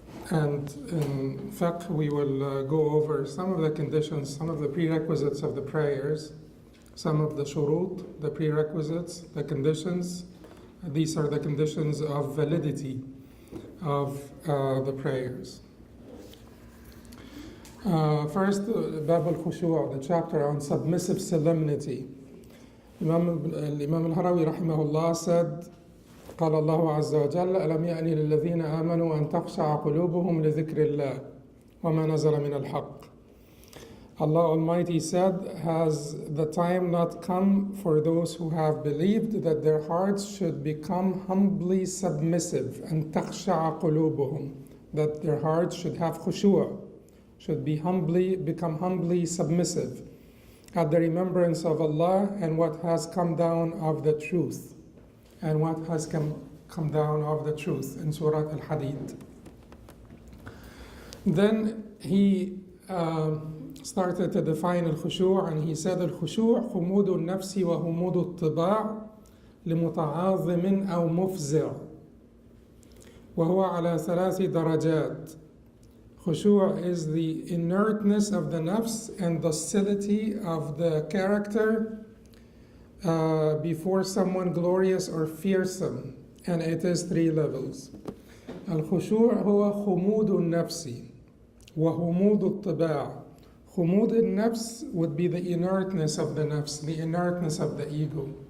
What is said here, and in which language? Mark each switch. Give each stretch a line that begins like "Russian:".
English: And in fiqh, we will go over some of the conditions, some of the prerequisites of the prayers, some of the shurut, the prerequisites, the conditions. These are the conditions of validity of the prayers. First, Bab al-Khushu', the chapter on submissive solemnity. Imam al-Harawi rahimahullah said,
Arabic: قال الله عز وجل ألم يأن للذين آمنوا أن تخشع قلوبهم لذكر الله وما نزل من الحق.
English: Allah Almighty said, has the time not come for those who have believed that their hearts should become humbly submissive, and
Arabic: تخشع قلوبهم,
English: that their hearts should have khushu', should become humbly submissive at the remembrance of Allah and what has come down of the truth. And what has come down of the truth in Surah Al-Hadid. Then he started to define al-khushu', and he said al-khushu'
Arabic: خمود النفس وهمود الطباع لمتعاظم أو مفزع وهو على 3 درجات.
English: Khushu' is the inertness of the nafs and docility of the character before someone glorious or fearsome, and it is 3 levels.
Arabic: Al-khushu' هو خمود النفس وهمود الطباع. خمود النفس
English: would be the inertness of the nafs, the inertness of the ego.